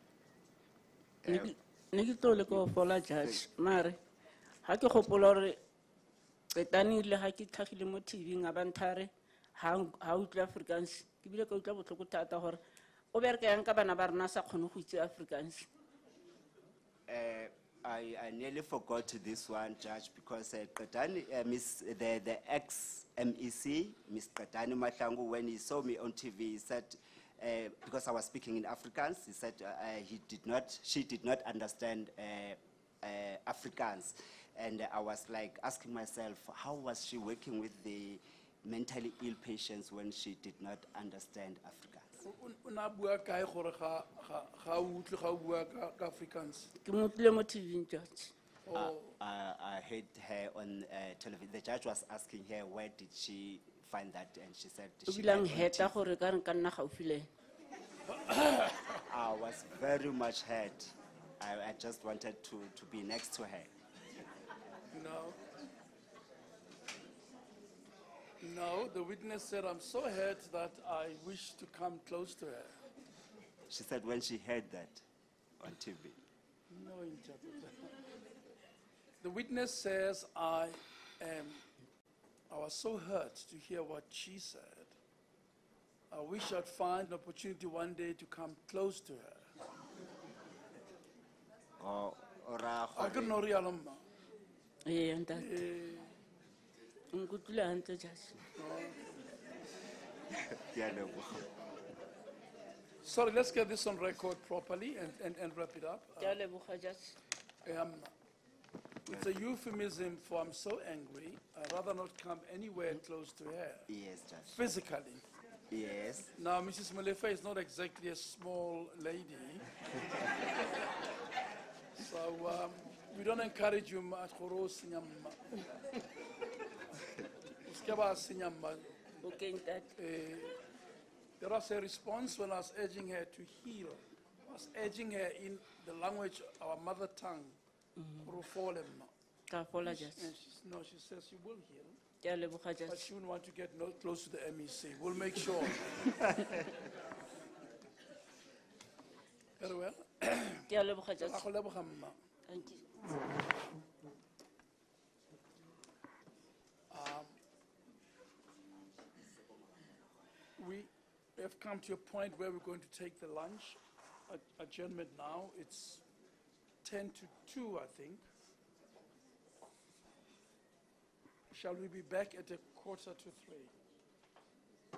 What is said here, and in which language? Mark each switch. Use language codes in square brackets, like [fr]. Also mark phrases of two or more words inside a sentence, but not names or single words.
[tn] Ne ke tlo le ko fola judge mare ha ke gopola gore qetane ile ha ke tlhagile mo TV nga ba nthare ha utlwa Afrikaans ke bile ka utlwa botlhoko thata gore o bereka yang ka bana ba rena sa kgone go itse Afrikaans. [en] I nearly forgot this one, Judge, because Qetani, the ex-MEC, Ms. Qetani Mahlangu, when he saw me on TV, he said, because I was speaking in Afrikaans, he said she did not understand Afrikaans. And I was like asking myself, how was she working with the mentally ill patients when she did not understand Afrikaans? [tn] o na bua kae gore ga o utlwe ga o bua ka Afrikaans Ke mo utlwile mo TV judge. [en] I heard her on television. The judge was asking her where did she find that, and she said [tn] O [en] she [tn] bilang [en] heard on [tn] heta [en] TV. [tn] gore ka re ka nna gaufi le ena. [en] I was very much hurt. I just wanted to be next to her. No, the witness said, I'm so hurt that I wish to come close to her. She said when she heard that on TV. No interpreter. The witness says, I was so hurt to hear what she said. I wish I'd find an opportunity one day to come close to her. I couldn't know real mma. [tn] Ee, ntate. [st] Nkutlwile hantle judge. Ke a leboha. [en] Sorry, let's get this on record properly and wrap it up. [tn] Ke a leboga judge. [en] It's a euphemism for I'm so angry, I'd rather not come anywhere close to her. Yes, Judge. Physically. Yes. Now, Mrs. Molefe is not exactly a small lady. So we don't encourage you much. Okay, ntate. There was a response when I was urging her to heal. I was urging her in the language, our mother tongue. [tn] Ka fola judge. [en] And she says she will heal, [tn] Ke a leboga [en] but judge. she wouldn't want to get close to the MEC. We'll make sure. Very well. [tn] Ke a leboga judge. Ra go leboga mma. [en] Thank you. We have come to a point where we're going to take the lunch adjournment now. It's 10 to 2, I think. Shall we be back at 2:45?